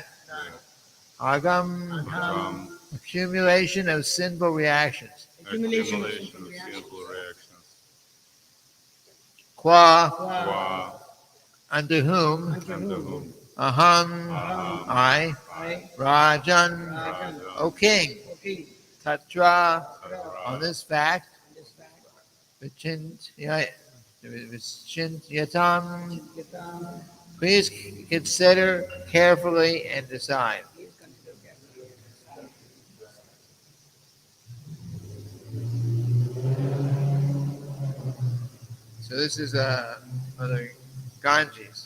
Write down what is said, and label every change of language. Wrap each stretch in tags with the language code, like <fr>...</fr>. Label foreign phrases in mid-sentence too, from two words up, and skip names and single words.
<en>That.</en> <sa>Agam, Agam.</sa> <en>accumulation of sinful reactions. Accumulation of Accumulation sinful of reactions. sinful reactions.</en> <sa>Qua, Qua.</sa> <en>unto whom, Unto whom?</en> <sa>aham, Aham.</sa> <en>I, I.</en> <sa>Rajan, Rajan.</sa> <en>O king, O king.</en> <sa>Tatra, Tatra.</sa> <en>on this fact, On this fact.</en> <sa>Vichinyatam, Chittatam.</sa> <en>please consider carefully and decide. Please consider carefully. So this is Mother Ganges.</en>